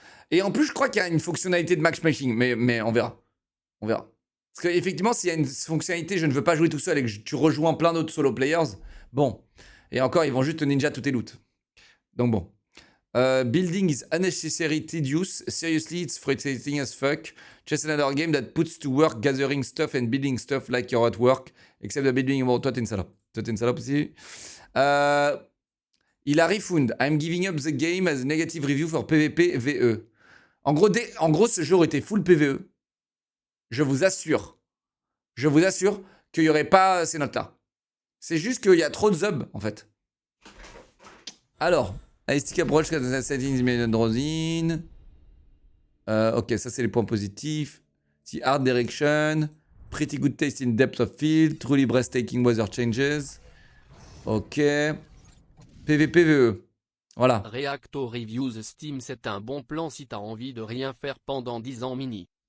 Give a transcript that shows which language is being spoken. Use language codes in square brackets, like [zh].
[fr] Et en plus, je crois qu'il y a une fonctionnalité de matchmaking. Mais on verra. On verra. Parce qu'effectivement, s'il y a une fonctionnalité, je ne veux pas jouer tout seul et que tu rejoins plein d'autres solo players. Bon. Et encore, ils vont juste te ninja tous tes loots. Donc bon. [en] Building is unnecessary tedious. Seriously, it's frustrating as fuck. Just another game that puts to work gathering stuff and building stuff like you're at work. Except the building. [fr] Bon, toi, t'es une salope. Toi, t'es une salope aussi. Il a refund. [en] I'm giving up the game as a negative review for PvP VE. [fr] En gros, ce jeu était full PvE. Je vous assure. Je vous assure qu'il n'y aurait pas ces notes-là. C'est juste qu'il y a trop de zub, en fait. Alors. [en] I stick approach settings made rosin. [fr] Ok, ça c'est les points positifs. [en] The art direction. Pretty good taste in depth of field. Truly breathtaking weather changes. [fr] Ok. PvPVE. Voilà. Reacto Reviews Steam, c'est un bon plan si t'as envie de rien faire pendant 10 ans mini.